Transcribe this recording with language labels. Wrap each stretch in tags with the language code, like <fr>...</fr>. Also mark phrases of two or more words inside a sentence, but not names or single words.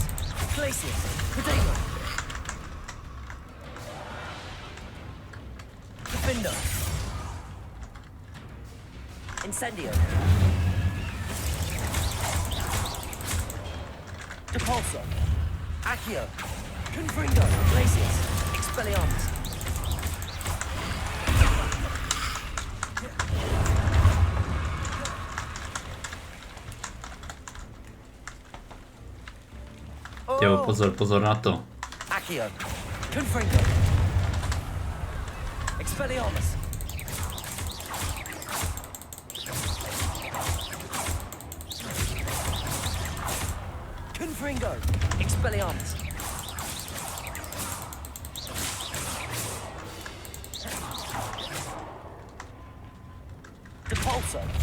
<cs>Glacius. Protego. Defindo. Incendio. Depulso. Accio. Confringo. Glacius. Expelliarmus. Jo, pozor na to. Accio. Confringo. Expelliarmus. Confringo. Expelliarmus. Depulso.</cs>